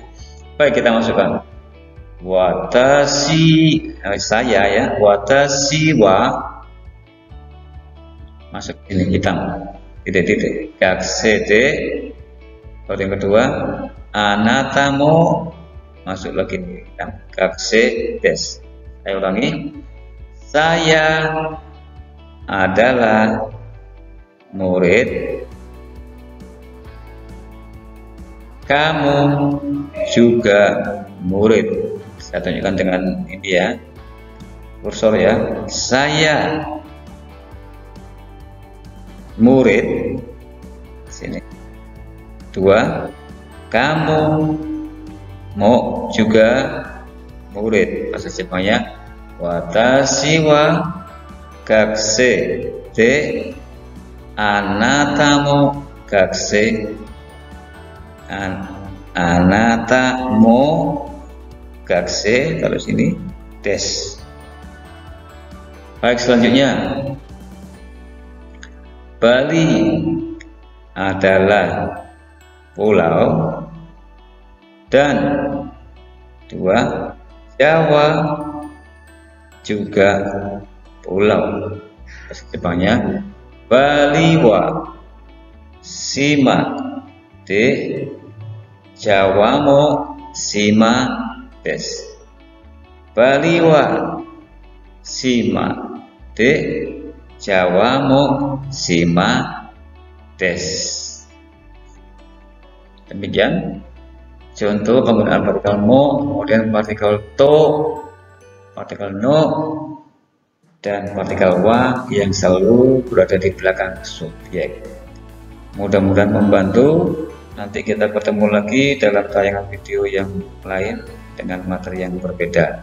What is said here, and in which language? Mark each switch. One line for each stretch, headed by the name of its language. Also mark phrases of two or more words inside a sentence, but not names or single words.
Indonesian: Baik, kita masukkan. Watashi, saya ya.
Japanese: 私は,
Indonesian: masuk ini hitam, titik-titik.
Japanese: 学生で,
Indonesian: kalau yang kedua,
Japanese: あなたも,
Indonesian: masuk lagi hitam.
Japanese: 学生です.
Indonesian: Saya ulangi. Saya adalah murid, kamu juga murid. Saya tunjukkan dengan ini ya, kursor ya. Saya murid, sini. 2, kamu mau juga murid. Bahasa Jepangnya
Japanese: 私は学生であなたも学生、あなたも学生,
Indonesian: kalau sini des. Baik, selanjutnya Bali adalah pulau, dan 2, Jawa juga pulau. Bahasa Jepangnya
Japanese: バリは島でジャワも島です. バリは島でジャワも島です.
Indonesian: Demikian contoh penggunaan partikel mo, kemudian partikel to, partikel no, dan partikel wa yang selalu berada di belakang subjek. Mudah-mudahan membantu. Nanti kita bertemu lagi dalam tayangan video yang lain dengan materi yang berbeda.